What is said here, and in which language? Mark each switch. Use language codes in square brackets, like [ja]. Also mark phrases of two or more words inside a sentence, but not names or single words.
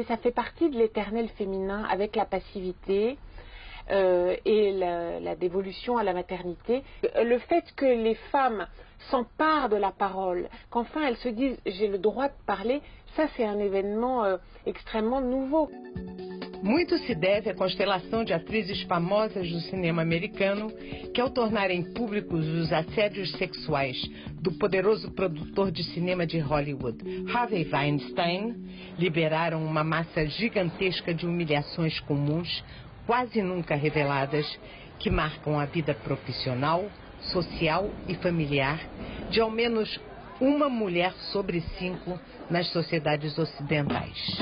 [fr] Ça fait partie de l'éternel féminin avec la passivité et la dévolution à la maternité. Le fait que les femmes s'emparent de la parole, qu'enfin elles se disent « j'ai le droit de parler », ça c'est un événement extrêmement nouveau. [pt] Muito se deve à constelação de atrizes famosas do cinema americano que, ao tornarem públicos os assédios sexuais do poderoso produtor de cinema de Hollywood, Harvey Weinstein, liberaram uma massa gigantesca de humilhações comuns, quase nunca reveladas, que marcam a vida profissional, social e familiar de ao menos uma mulher sobre 5 nas sociedades ocidentais.